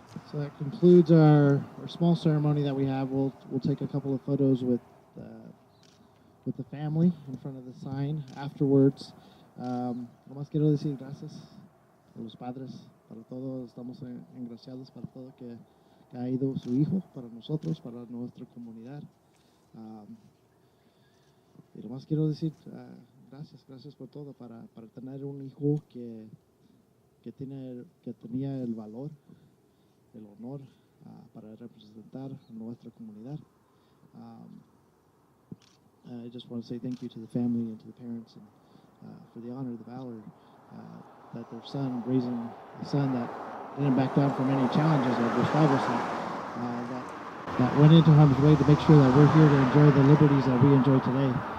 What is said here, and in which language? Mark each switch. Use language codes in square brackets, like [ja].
[en] So that concludes our small ceremony that we have. We'll take a couple of photos with the family in front of the sign afterwards. [es] Nomás quiero decir gracias a los padres, para todo. Estamos engraciados para todo que ha ido su hijo, para nosotros, para nuestra comunidad. Y nomás quiero decir gracias por todo, para tener un hijo que tenía el valor, el honor para representar a nuestra comunidad. [en] I just want to say thank you to the family and to the parents and for the honor, the valor that their son, raising a son that didn't back down from any challenges, like Gustavo said, that went into harm's way to make sure that we're here to enjoy the liberties that we enjoy today.